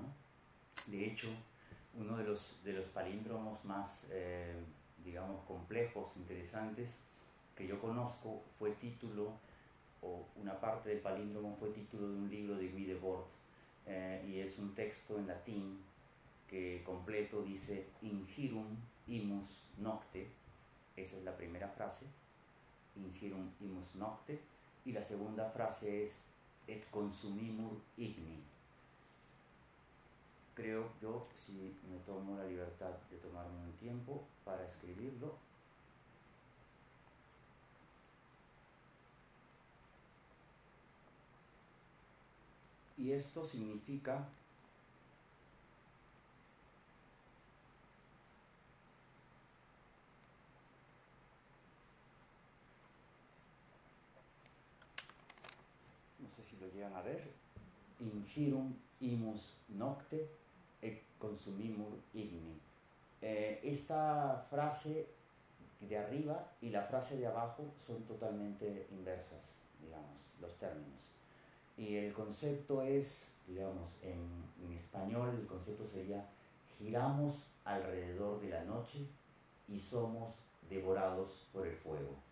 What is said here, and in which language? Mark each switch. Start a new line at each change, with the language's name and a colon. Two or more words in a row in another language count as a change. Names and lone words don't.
Spanish: De hecho, uno de los palíndromos más, digamos, complejos, interesantes, que yo conozco, fue título, o una parte del palíndromo fue título de un libro de Guy Debord, y es un texto en latín que completo dice
Latin: Ingirum imus nocte.
Spanish: Esa es la primera frase,
Latin: Ingirum imus nocte,
Spanish: y la segunda frase es
Latin: et consumimur igni.
Spanish: Creo yo, si me tomo la libertad de tomarme un tiempo para escribirlo, y esto significa no sé si lo llegan a ver,
Latin: Ingirum imus nocte et consumimur igni.
Spanish: Esta frase de arriba y la frase de abajo son totalmente inversas, digamos, los términos. Y el concepto es, digamos, en español el concepto sería: giramos alrededor de la noche y somos devorados por el fuego.